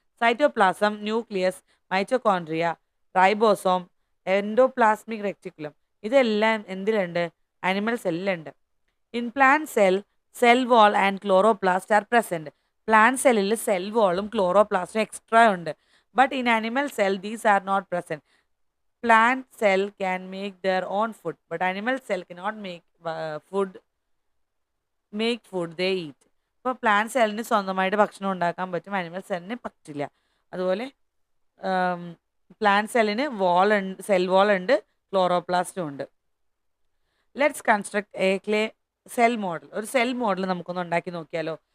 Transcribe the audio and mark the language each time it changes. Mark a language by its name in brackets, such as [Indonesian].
[Malayalam] Cytoplasm, nucleus, mitochondria, ribosome, endoplasmic reticulum ഇതെല്ലാം എന്തിലുണ്ട്? Animal സെല്ലിലുണ്ട്. [English] In plant cell wall and chloroplast are present. [Malayalam] Plant സെല്ലിൽ cell വാളും ക്ലോറോപ്ലാസ്റ്റും extra ഉണ്ട്. [English] But in animal cell, these are not present. Plant cell can make their own food, but animal cell cannot make food they eat. [Malayalam] ഇപ്പോൾ plant സെല്ലിന് സ്വന്തമായിട്ട് ഭക്ഷണം ഉണ്ടാക്കാൻ പറ്റും, animal സെല്ലിന് പറ്റില്ല. അതുപോലെ പ്ലാന്റ് സെല്ലിന് സെൽ വാൾ ഉണ്ട്, ക്ലോറോപ്ലാസ്റ്റും ഉണ്ട്. [English] Let's construct a cell model. [Malayalam] ഒരു സെൽ മോഡൽ നമുക്കൊന്ന് ഉണ്ടാക്കി നോക്കിയാലോ?